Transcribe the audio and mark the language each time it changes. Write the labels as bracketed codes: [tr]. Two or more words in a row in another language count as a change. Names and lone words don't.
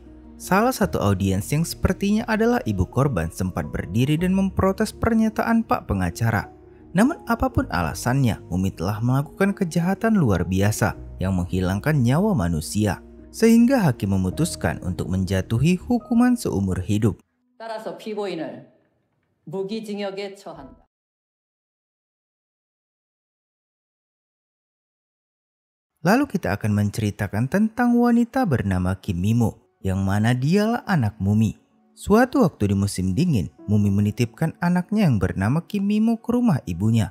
[id] Salah satu audiens yang sepertinya adalah ibu korban sempat berdiri dan memprotes pernyataan Pak pengacara. Namun apapun alasannya, mumi telah melakukan kejahatan luar biasa yang menghilangkan nyawa manusia, sehingga hakim memutuskan untuk menjatuhi hukuman seumur hidup. [ko] 따라서 피고인을 무기징역에 처한다. [id] Lalu kita akan menceritakan tentang wanita bernama Kim Mimo, yang mana dialah anak mumi. Suatu waktu di musim dingin, mumi menitipkan anaknya yang bernama Kim Mimo ke rumah ibunya.